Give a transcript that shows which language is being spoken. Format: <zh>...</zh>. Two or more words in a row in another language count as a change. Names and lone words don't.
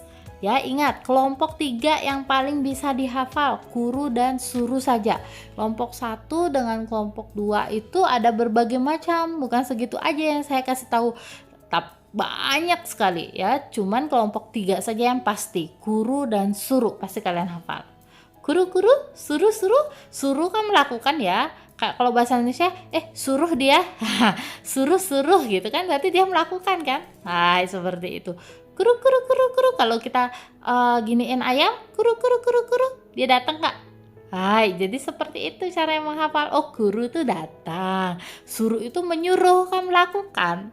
<id>Ya, ingat kelompok 3 yang paling bisa dihafal, kuru dan suru saja. Kelompok 1 dengan kelompok 2 itu ada berbagai macam, bukan segitu aja yang saya kasih tahu. Banyak sekali ya, cuman kelompok 3 saja yang pasti, kuru dan suru, pasti kalian hafal.</id> <ja>来る、する、する</ja> <id>kan melakukan ya. Kayak kalau bahasa Indonesia, suruh dia, suruh gitu kan, berarti dia melakukan kan. Hai, seperti itu. Kuru, kalau kita giniin ayam, kuru, dia datang nggak? Hai, jadi seperti itu cara yang menghafal. Oh, kuru itu datang, suruh itu menyuruh kan, melakukan.</id>